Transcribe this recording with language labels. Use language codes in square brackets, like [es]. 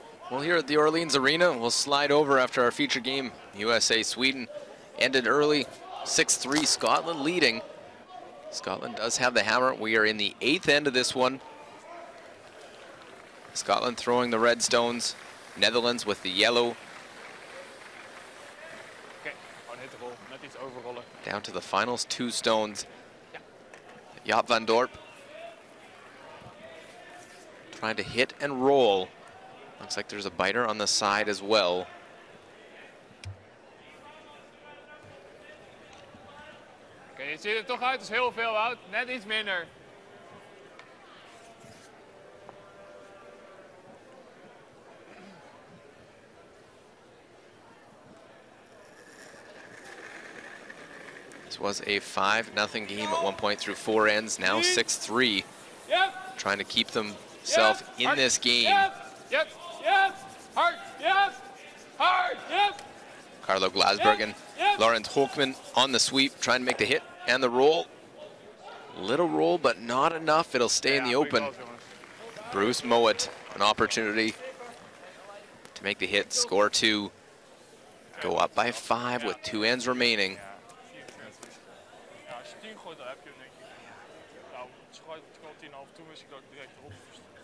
[en] Well, here at the Orleans Arena, we'll slide over after our feature game. USA-Sweden ended early, 6-3, Scotland leading. Scotland does have the hammer. We are in the 8th end of this one. Scotland throwing the red stones, Netherlands with the yellow. [nl] Okay, gewoon hit de rol, net iets overrollen. [en] Down to the finals, 2 stones. Jaap van Dorp trying to hit and roll. Looks like there's a biter on the side as well. [nl] Oké, je ziet er toch uit als heel veel, Wout. Net iets minder. [en] This was a 5-0 game at one point through 4 ends, now 6-3. Yep. Trying to keep themselves in this game. Yep. Hard. Yep. Hard. Yep. Carlo Glasbergen, Laurent Hoekman on the sweep, trying to make the hit and the roll. Little roll, but not enough. It'll stay in the open. Bruce Mowat, an opportunity to make the hit, score 2. Go up by 5 with 2 ends remaining. [nl] Als je 10 gooit, dan heb je denk ik. Nou, schoot 10,5, toen wist ik dat ik direct erop moest.